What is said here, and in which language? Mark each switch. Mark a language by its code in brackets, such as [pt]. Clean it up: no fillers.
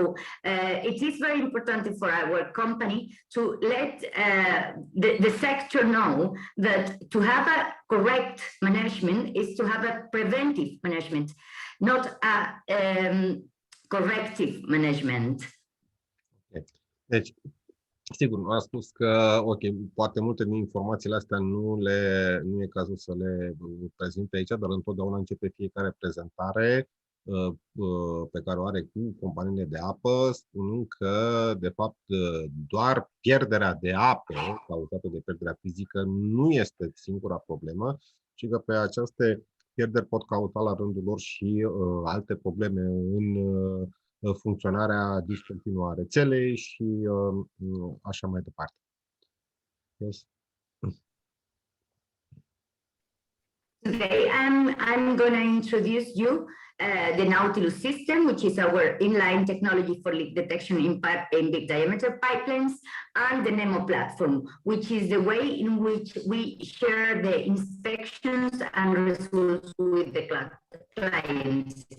[en] So it is very important for our company to let the sector know that to have a correct management is to have a preventive management, not a corrective management. Okay. [ro] Deci, sigur, a spus că, ok, poate multe din informațiile astea nu e cazul să le prezinte aici, dar întotdeauna începe fiecare prezentare pe care o are cu companiile de apă, spunând că, de fapt, doar pierderea de apă cauzată de pierderea fizică nu este singura problemă, ci că pe aceste pierderi pot cauza la rândul lor și alte probleme în funcționarea discontinuă a rețelei și așa mai departe. [en] Yes. Today, I'm going to introduce you the Nautilus system, which is our inline technology for leak detection in big diameter pipelines, and the NEMO platform, which is the way in which we share the inspections and results with the clients.